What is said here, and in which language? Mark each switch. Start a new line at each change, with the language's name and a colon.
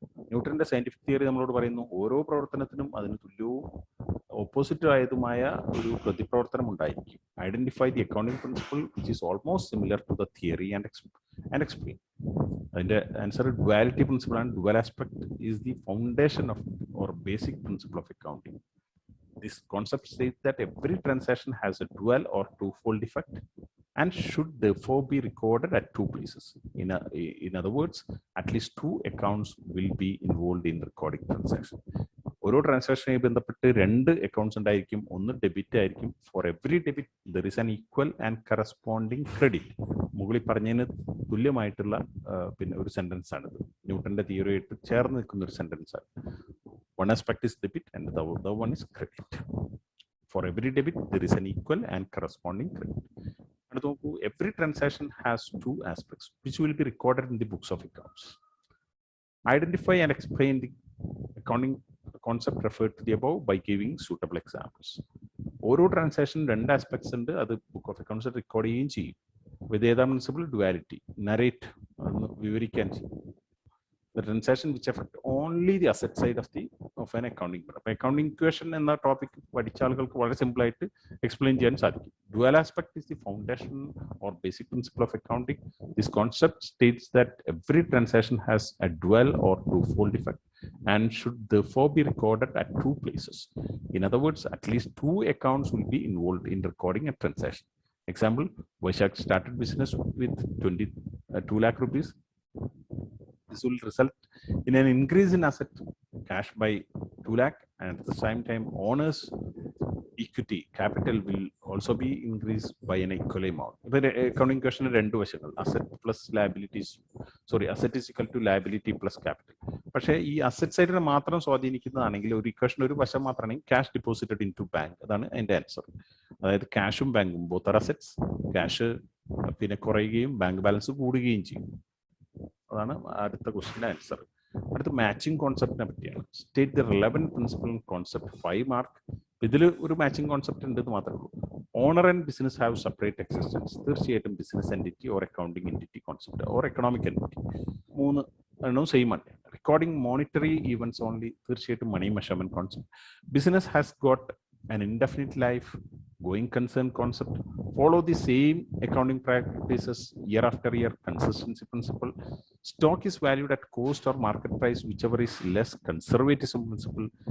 Malayalam: ന്യൂട്ടന്റെ scientific theory നമ്മളോട് പറയുന്നു ഓരോ പ്രവർത്തനത്തിനും അതിന് തുല്യവും ഓപ്പോസിറ്റ് ആയതുമായ ഒരു പ്രതിപ്രവർത്തനം ഉണ്ടായിരിക്കും.
English: Identify the accounting principle which is almost similar to the theory and explain.
Malayalam: അതിന്റെ ആൻസർ ഡുവാലിറ്റി പ്രിൻസിപ്പിൾ ആണ്.
English: Dual aspect is the foundation of or basic principle of accounting. This concept states that every transaction has a dual or twofold effect and should therefore be recorded at two places. In other words, at least two accounts will be involved in recording transaction.
Malayalam: ഓരോ ട്രാൻസാക്ഷനുമായി ബന്ധപ്പെട്ട് രണ്ട് accounts ഉണ്ടായിരിക്കും. ഒന്ന് debit ആയിരിക്കും.
English: For every debit there is an equal and corresponding credit.
Malayalam: മുകളിൽ പറഞ്ഞതിന് തുല്യമായിട്ടുള്ള പിന്നെ ഒരു സെന്റൻസ് ആണിത്. ന്യൂട്ടന്റെ തിയറിയായിട്ട് ചേർന്ന് നിൽക്കുന്ന ഒരു സെന്റൻസ് ആണ്.
English: One aspect is debit and the other one is credit. For every debit, there is an equal and corresponding credit. Every transaction has two aspects which will be recorded in the books of accounts. Identify and explain the accounting concept referred to the above by giving suitable examples.
Malayalam: ഓരോ transaction രണ്ട് aspects ഉണ്ട്, അത് book of accounts record ചെയ്യുകയും ചെയ്യും. വിത്ത് ഏതാ principle? Duality. Narrate വിവരിക്കാൻ ചെയ്യും.
English: The transaction which affect only the asset side of an accounting.
Malayalam: Accounting equation എന്ന ടോപ്പിക് പഠിച്ച ആളുകൾക്ക് വളരെ സിമ്പിൾ ആയിട്ട് എക്സ്പ്ലെയിൻ ചെയ്യാൻ സാധിക്കും.
English: Dual aspect is the foundation or basic principle of accounting. This concept states that every transaction has a dual or twofold effect and should therefore be recorded at two places. In other words, at least two accounts will be involved in recording a transaction. Example, Vaishak started business with 2 lakh rupees. This will result in an increase in asset cash by 2 lakh, and at the same time owners equity capital will also be increased by an equal amount. The accounting question
Malayalam: rendu vashakal,
English: asset plus liabilities, asset is equal to liability plus capital.
Malayalam: പക്ഷേ ഈ asset സൈഡിനെ മാത്രം സ്വാധീനിക്കുന്നതാണെങ്കിൽ ഒരു equation ഒരു വശം മാത്രമാണെങ്കിൽ
English: cash deposited in to bank,
Malayalam: അതാണ് അതിന്റെ answer. അതായത് ക്യാഷും ബാങ്കും
English: Both are assets.
Malayalam: ക്യാഷ് പിന്നെ കുറയുകയും ബാങ്ക് ബാലൻസ് കൂടുകയും ചെയ്യും. അതാണ് അടുത്ത ക്വസ്റ്റിന്റെ ആൻസർ. അടുത്ത മാച്ചിങ് കോൺസെപ്റ്റിനെ പറ്റിയാണ്.
English: State the relevant principle concept.
Malayalam: 5 mark. ഇതിൽ ഒരു മാച്ചിങ് കോൺസെപ്റ്റ് ഉണ്ട് എന്ന് മാത്രമേ ഉള്ളൂ.
English: Owner and business have separate existence. തീർച്ചയായിട്ടും business entity or accounting entity concept or economic entity,
Malayalam: 3 എണ്ണവും സെയിം ആണ്.
English: Recording monetary events only. തീർച്ചയായിട്ടും money measurement concept. Business has got an indefinite life, going concern concept. Follow the same accounting practices year after year, consistency principle. Stock is valued at cost or market price, whichever is less, conservatism principle.